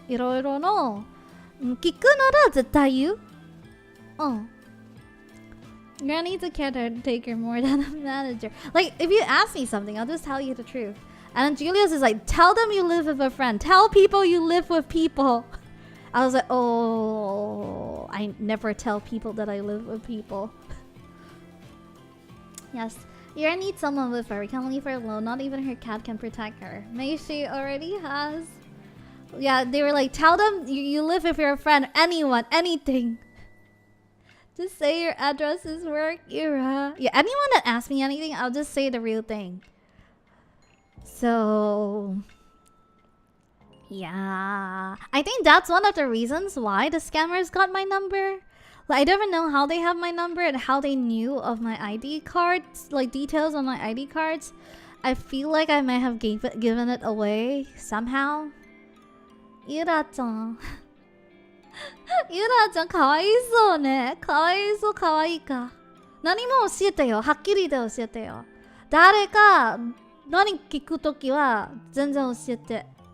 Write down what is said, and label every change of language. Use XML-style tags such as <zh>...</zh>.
<ja>いろいろの聞くなら絶対言う。</ja> <en>You're gonna need a caretaker more than a manager. Like, if you ask me something, I'll just tell you the truth. And then Julius is like, tell them you live with a friend. Tell people you live with people. I was like, I never tell people that I live with people. Yes, you're gonna need someone with her. We can't leave her alone. Not even her cat can protect her. Maybe she already has. Yeah, they were like, tell them you live with your friend. Anyone, anything. Just say your address is work, Yura. Yeah, anyone that asks me anything, I'll just say the real thing. So, yeah, I think that's one of the reasons why the scammers got my number. Like, I don't even know how they have my number and how they knew of my ID cards, like details on my ID cards. I feel like I might have given it away somehow. Yura-chan.</en> <ja>Yura-chan, かわいそうね。かわいそう、かわいいか。何も教えてよ。はっきりで教えてよ。誰か何聞くときは全然教えて。</ja>